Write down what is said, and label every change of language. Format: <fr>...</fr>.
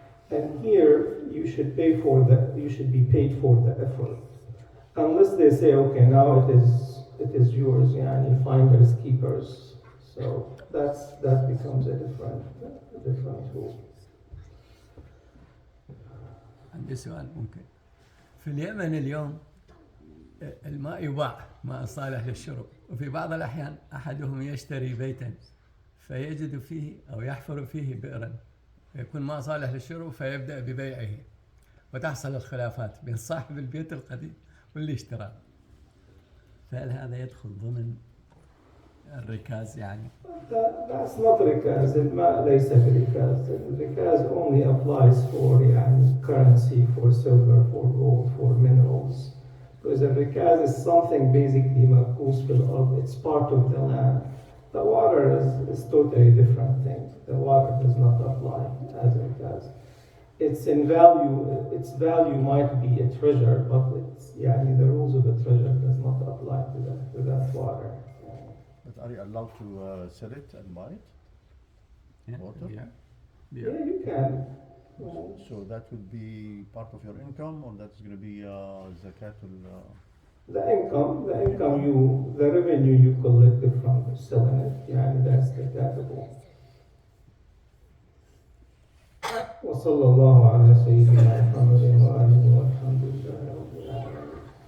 <en>And here, you should be paid for the effort. Unless they say, okay, now it is yours, finders, keepers. So that becomes a different rule.</en> <ar>عندي سؤال ممكن. في اليمن اليوم الماء يباع ماء صالح للشرب، وفي بعض الأحيان أحدهم يشتري بيتا فيجد فيه أو يحفر فيه بئرا يكون ماء صالح للشرب فيبدأ ببيعه، وتحصل الخلافات بين صاحب البيت القديم واللي اشتراه. فهل هذا يدخل ضمن الركاز يعني؟</ar> <en>That's not ركاز.</en> <ar>الماء ليس بركاز.</ar> <en>الركاز only applies for currency, for silver, for gold, for minerals. Because the rikaz is something basically</en> <ar>مبخوص في الأرض.</ar> <en>It's part of the land. The water is totally different thing. The water does not apply as rikaz. Its value might be a treasure, but the rules of the treasure does not apply to that water. But are you allowed to sell it and buy it? Water? Yeah. You can. So that would be part of your income, or that's going to be zakatul? The revenue you collected from selling it, that's zakatable.</en> <ar>وصلى الله على سيدنا محمد وآله والحمد لله رب العالمين.</ar>